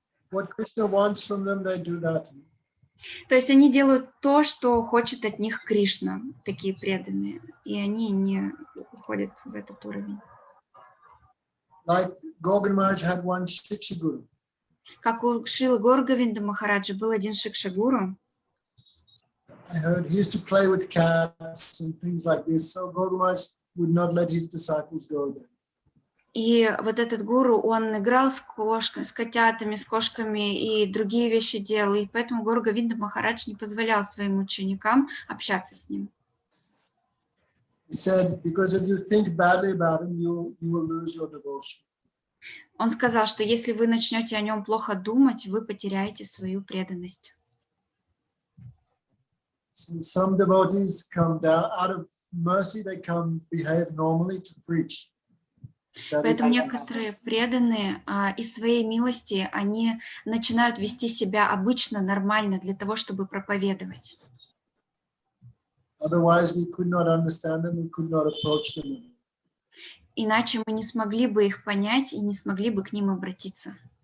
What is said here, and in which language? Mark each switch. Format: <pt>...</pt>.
<en>What Krishna wants from them, they do that.</en> <ru>То есть они делают то, что хочет от них Кришна, такие преданные, и они не уходят в этот уровень.</ru> <en>Like Govind Maharaj had one Shikshaguru.</en> <ru>Как у Шрилы Гор-Говинда Махараджа был один Шикшагуру.</ru> <en>I heard he used to play with cats and things like this, so Govind Maharaj would not let his disciples go there.</en> <ru>И вот этот гуру, он играл с кошками, с котятами, с кошками и другие вещи делал, и поэтому Гор-Говинда Махарадж не позволял своим ученикам общаться с ним.</ru> <en>He said, because if you think badly about him, you will lose your devotion.</en> <ru>Он сказал, что если вы начнете о нем плохо думать, вы потеряете свою преданность.</ru> <en>So some devotees come down, out of mercy, they come behave normally to preach.</en> <ru>Поэтому некоторые преданные из своей милости, они начинают вести себя обычно, нормально, для того, чтобы проповедовать.</ru> <en>Otherwise, we could not understand them, we could not approach them.</en> <ru>Иначе мы не смогли бы их понять и не смогли бы к ним обратиться.</ru>